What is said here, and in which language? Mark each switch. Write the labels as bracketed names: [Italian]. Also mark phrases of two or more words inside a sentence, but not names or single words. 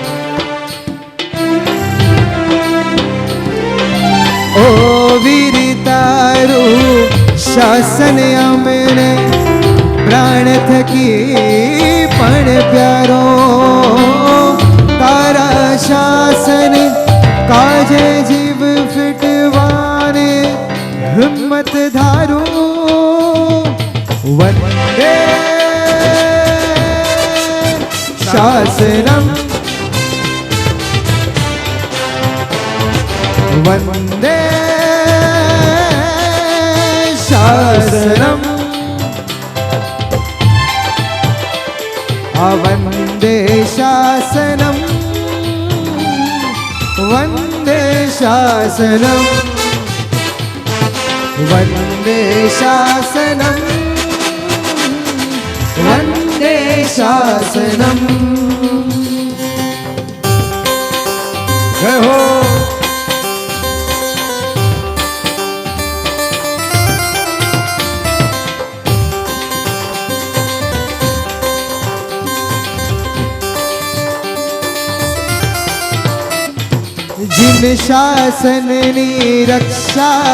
[Gujarati] ઓ વીર તારું શાસન અમને પ્રાણ થકી પણ પ્યારો, તારા શાસન કાજે જીવ ફિટવાને હિંમત ધારું. [Sanskrit] વંદે शासनम वंदे शासनम वंदे शासनम वंदे शासनम वंदे शासनम वंदे शासनम। [Hindi] जय हो। [Gujarati] જિન શાસનની રક્ષા